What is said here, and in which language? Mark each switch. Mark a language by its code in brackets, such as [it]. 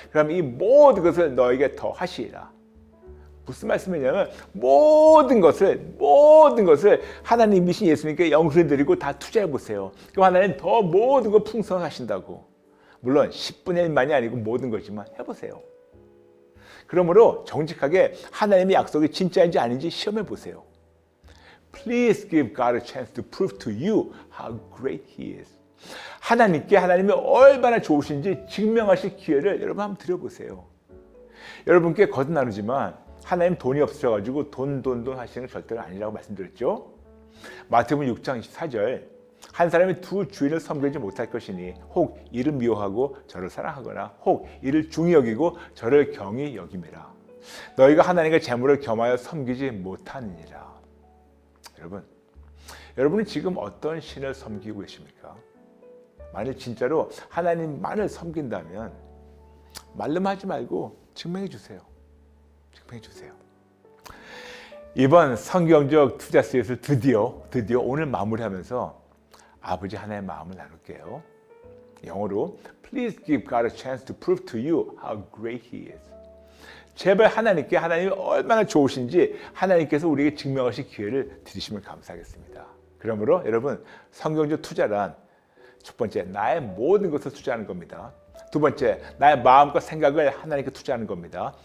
[ko] 그러면 이 모든 것을 너에게 더 하시리라. 무슨 말씀이냐면 모든 것을 하나님이신 예수님께 영생을 드리고 다 투자해 보세요. 그럼 하나님 더 모든 걸 풍성하신다고. 물론 10분의 1만이 아니고 모든 거지만 해보세요. 그러므로 정직하게 하나님의 약속이 진짜인지 아닌지 시험해 보세요. [en] Please give God a chance to prove to you how great He is. [ko] 하나님께 하나님이 얼마나 좋으신지 증명하실 기회를 여러분 한번 드려보세요. 여러분께 거듭 나누지만 하나님 돈이 없으셔가지고 돈 하시는 게 절대로 아니라고 말씀드렸죠. 마태복음 6장 24절 한 사람이 두 주인을 섬기지 못할 것이니 혹 이를 미워하고 저를 사랑하거나 혹 이를 중히 여기고 저를 경히 여김이라. 너희가 하나님과 재물을 겸하여 섬기지 못하느니라. 여러분은 지금 어떤 신을 섬기고 계십니까? 만일 진짜로 하나님만을 섬긴다면 말름하지 말고 증명해 주세요. 이번 성경적 투자 시리즈를 드디어 오늘 마무리하면서 아버지 하나의 마음을 나눌게요. 영어로 [en] Please give God a chance to prove to you how great He is. [ko] 제발 하나님께 하나님이 얼마나 좋으신지 하나님께서 우리에게 증명하실 기회를 드리시면 감사하겠습니다. 그러므로 여러분 성경적 투자란 첫 번째 나의 모든 것을 투자하는 겁니다. 두 번째 나의 마음과 생각을 하나님께 투자하는 겁니다.